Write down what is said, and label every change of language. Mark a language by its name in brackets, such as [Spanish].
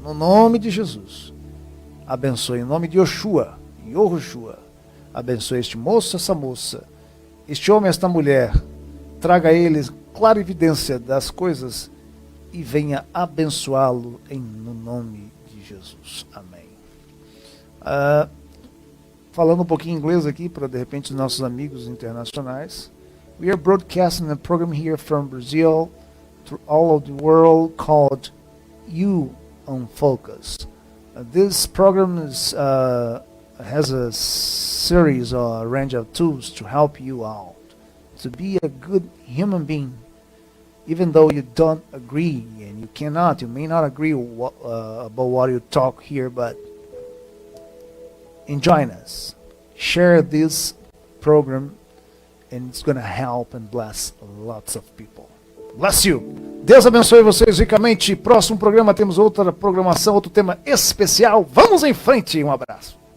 [Portuguese] No nome de Jesus, abençoe, em nome de Yoshua, Yoshua, abençoe este moço, essa moça, este homem, esta mulher, traga a eles clara evidência das coisas e venha abençoá-lo no nome de Jesus. Amém. Falando um pouquinho inglês aqui para de repente os nossos amigos internacionais. [English] We are broadcasting a program here from Brazil to all of the world called You on Focus. This program is has a series or a range of tools to help you out to be a good human being, even though you don't agree and you may not agree about what you talk here, but join us, share this program, and it's going to help and bless lots of people. Bless you. [Portuguese] Deus abençoe vocês ricamente. Próximo programa temos outra programação, outro tema especial. Vamos em frente. Um abraço.